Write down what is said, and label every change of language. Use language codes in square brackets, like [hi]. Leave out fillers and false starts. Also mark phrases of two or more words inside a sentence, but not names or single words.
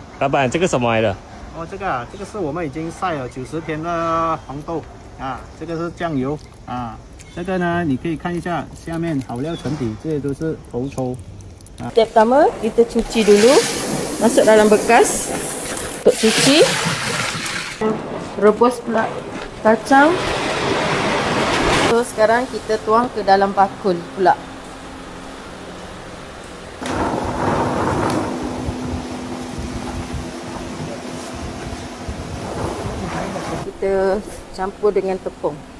[zh] 老板，这个什么来的？哦，这个啊，这个是我们已经晒了90天的黄豆啊，这个是酱油啊，这个呢你可以看一下下面好料沉底，这些都是头抽。 [ms] Step pertama kita cuci dulu, masuk dalam bekas untuk cuci. Rebus pula kacang. So sekarang kita tuang ke dalam bakul pula. Kita campur dengan tepung.